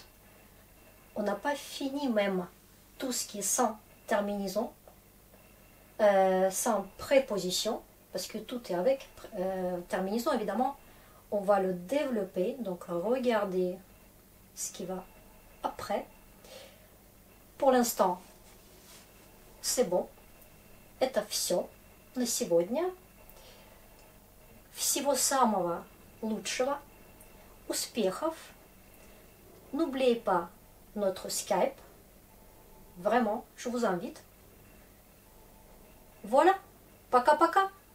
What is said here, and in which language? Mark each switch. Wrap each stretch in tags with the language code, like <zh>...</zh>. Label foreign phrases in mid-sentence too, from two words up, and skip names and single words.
<fr>On n'a pas fini même tout ce qui est sans terminaison, sans préposition, parce que tout est avec terminaison évidemment. On va le développer, donc regardez ce qui va après. Pour l'instant, c'est bon.</fr> <ru>Это все на сегодня. Всего самого лучшего. Успехов.</ru> <fr>N'oubliez pas notre Skype. Vraiment, je vous invite. Voilà.</fr> <ru>Пока-пока.</ru>